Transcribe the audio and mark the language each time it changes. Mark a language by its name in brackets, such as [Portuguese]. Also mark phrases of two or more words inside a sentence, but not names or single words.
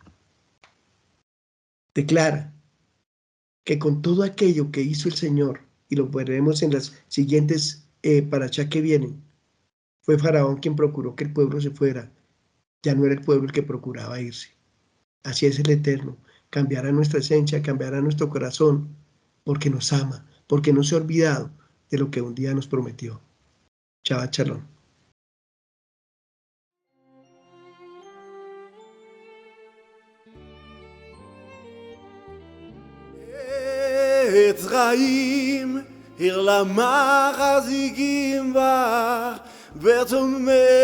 [Spanish] Declara que con todo aquello que hizo el Señor, y lo veremos en las siguientes parashá que vienen, fue Faraón quien procuró que el pueblo se fuera. Ya no era el pueblo el que procuraba irse. Así es el Eterno. Cambiará nuestra esencia, cambiará nuestro corazón, porque nos ama, porque no se ha olvidado de lo que un día nos prometió. [Hebrew] שבת שלום. עץ חיים, עיר למחזיקים בך, ותומך